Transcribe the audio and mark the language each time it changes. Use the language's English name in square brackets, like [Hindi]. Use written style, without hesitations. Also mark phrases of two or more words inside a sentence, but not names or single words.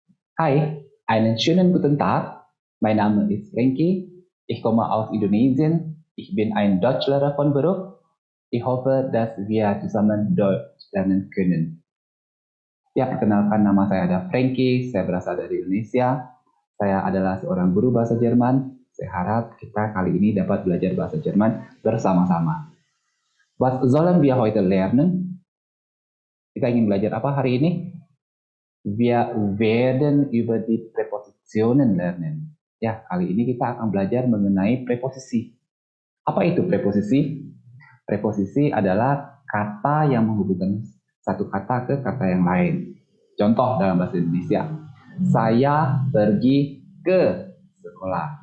[German] Hi, einen schönen guten Tag. Mein Name ist Frankie. Ich komme aus Indonesien. Ich bin ein Deutschlehrer von Beruf. Ich hoffe, dass wir zusammen Deutsch lernen können. [Indonesian] Ya, perkenalkan nama saya ada Frankie. Saya berasal dari Indonesia. Saya adalah seorang guru bahasa Jerman. Saya harap kita kali ini dapat belajar bahasa Jerman bersama-sama. [German] Was sollen wir heute lernen? [Indonesian] Kita ingin belajar apa hari ini? [German] Wir werden über die Präpositionen lernen. [Indonesian] Ya, kali ini kita akan belajar mengenai preposisi. Apa itu preposisi? Preposisi adalah kata yang menghubungkan satu kata ke kata yang lain. Contoh dalam bahasa Indonesia, saya pergi ke sekolah.